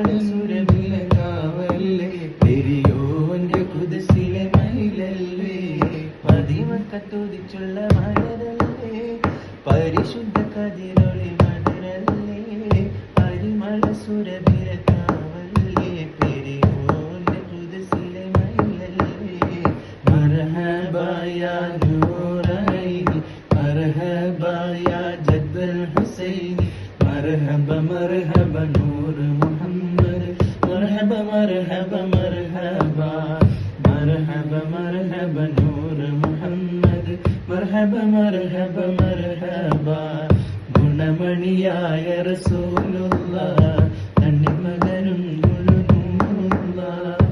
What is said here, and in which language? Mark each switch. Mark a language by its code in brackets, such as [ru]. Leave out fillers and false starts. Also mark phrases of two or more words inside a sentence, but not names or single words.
[ml] സുരഭില കാവല്ലേ പെരിയോന്റെ കുതിസിലെ മയിലല്ലേ പതിമക്കത്തുതിച്ചുള്ള മലരല്ലേ പരിശുദ്ധ കതിരൊളി ബദറല്ലേ പരിമള സുരഭില കാവല്ലേ പെരിയോന്റെ കുതിസിലെ മയിലല്ലേ [ar] مرحبا يا مرحبا يا جد الحسين مرحبا مرحبا نور محمد مرحبا مرحبا مرحبا مرحبا مرحبا نور محمد مرحبا مرحبا مرحبا [ml] ഗുണമണിയായ റസൂലുള്ളാഹ് തന്റെ മകനും ഗുണനൂറുള്ളാഹ്